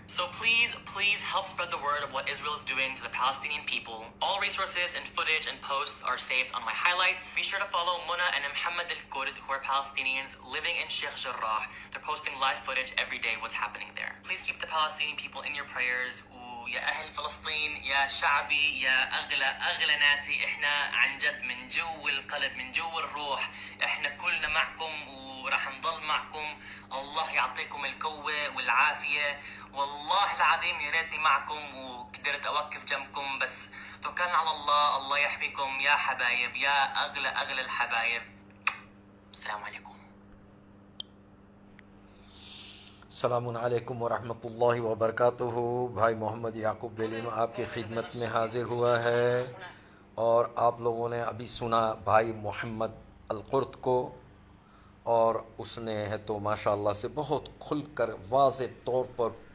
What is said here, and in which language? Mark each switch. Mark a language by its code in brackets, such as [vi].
[en] So please help spread the word of what Israel is doing to the Palestinian people. All resources and footage and posts are saved on my highlights. Be sure to follow Mona and محمد Kurd, who are Palestinians living in Sheikh Jarrah. They're posting live footage every day what's happening there. Please keep the Palestinian people in your prayers. [ar] يا أهل فلسطين يا شعبي يا أغلى ناسي إحنا عن جد من جو القلب من جو الروح إحنا كلنا معكم وراح نضل معكم. الله يعطيكم القوة والعافية. والله العظيم يا ريتني معكم وقدرت أوقف جنبكم بس توكلنا على الله. الله يحميكم يا حبايب يا أغلى الحبايب. السلام عليكم. [hi] अस्सलामु अलैकुम वरहमतुल्लाहि वबरकातुहू। भाई मोहम्मद याकूब बेलिम आपकी खिदमत में हाज़िर हुआ है। और आप लोगों ने अभी सुना भाई मोहम्मद अल कुर्द को, और उसने है तो माशाअल्लाह से बहुत खुलकर वाज़े तौर पर